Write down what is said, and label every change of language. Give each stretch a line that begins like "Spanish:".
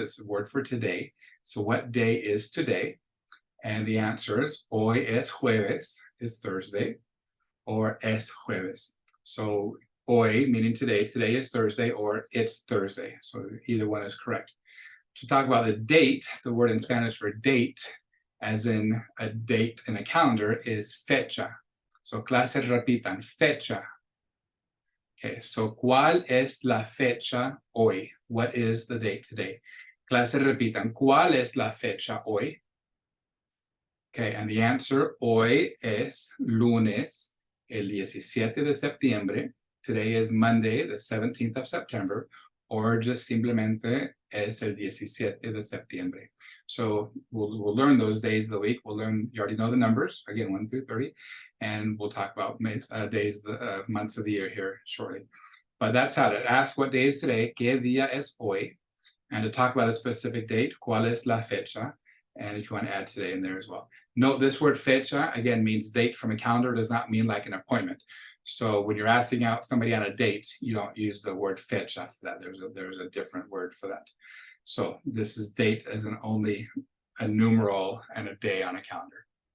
English: It's a word for today. So what day is today? And the answer is
Spanish: hoy es jueves,
English: is Thursday, or
Spanish: es jueves.
English: So hoy, meaning today is Thursday, or it's Thursday. So either one is correct. To talk about the date, the word in Spanish for date, as in a date in a calendar, is fecha. So
Spanish: clase repitan, fecha.
English: Okay, so
Spanish: ¿cuál es la fecha hoy?
English: What is the date today?
Spanish: Clase repitan, ¿cuál es la fecha hoy?
English: Okay, and the answer,
Spanish: hoy es lunes, el 17 de septiembre.
English: Today is Monday, the 17th of September, or just
Spanish: simplemente es el 17 de septiembre.
English: So we'll learn those days of the week. We'll learn, you already know the numbers, again, 1 through 30, and we'll talk about days, months of the year here shortly. But that's how to ask what day is today,
Spanish: ¿qué día es hoy?
English: And to talk about a specific date,
Spanish: ¿cuál es la fecha?
English: And if you want to add today in there as well. Note this word fecha, again, means date from a calendar, does not mean like an appointment. So when you're asking out somebody on a date, you don't use the word fecha for that. There's a different word for that. So this is date as an only a numeral and a day on a calendar.